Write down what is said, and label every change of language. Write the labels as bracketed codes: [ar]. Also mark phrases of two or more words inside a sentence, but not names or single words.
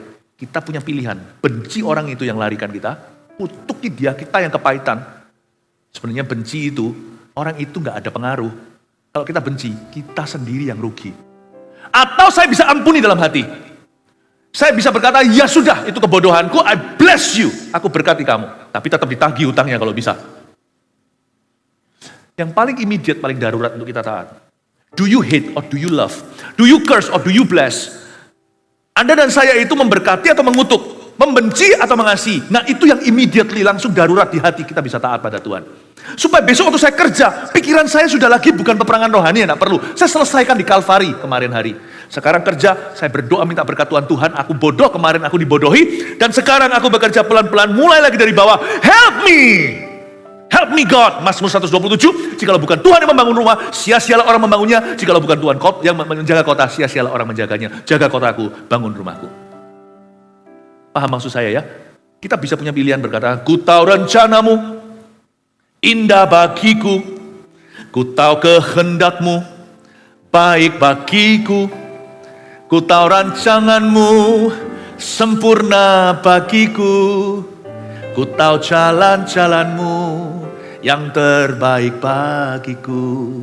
[id] Kita punya pilihan, benci orang itu yang larikan kita, kutuki dia kita yang kepahitan. Sebenarnya benci itu, orang itu gak ada pengaruh. Kalau kita benci, kita sendiri yang rugi. Atau saya bisa ampuni dalam hati. Saya bisa berkata, ya sudah, itu kebodohanku, [en] I bless you. [id] Aku berkati kamu. Tapi tetap ditagih hutangnya kalau bisa. Yang paling immediate, paling darurat untuk kita taat. [en] Do you hate or do you love? Do you curse or do you bless? [id] Anda dan saya itu memberkati atau mengutuk? Membenci atau mengasihi? Nah itu yang immediately, langsung darurat di hati kita bisa taat pada Tuhan. Supaya besok waktu saya kerja, pikiran saya sudah lagi bukan peperangan rohani, tidak perlu. Saya selesaikan di Kalvari kemarin hari. Sekarang kerja, saya berdoa minta berkat Tuhan, aku bodoh, kemarin aku dibodohi, dan sekarang aku bekerja pelan-pelan, mulai lagi dari bawah, [en] help me God, [id] Mazmur 127, jikalau bukan Tuhan yang membangun rumah, sia-sialah orang membangunnya, jikalau bukan Tuhan yang menjaga kota, sia-sialah orang menjaganya, jaga kotaku, bangun rumahku. Paham maksud saya ya? Kita bisa punya pilihan berkata, ku tahu rencanamu indah bagiku, ku tahu kehendakmu baik bagiku, ku tahu rancanganmu sempurna bagiku, ku tahu jalan-jalanmu yang terbaik bagiku.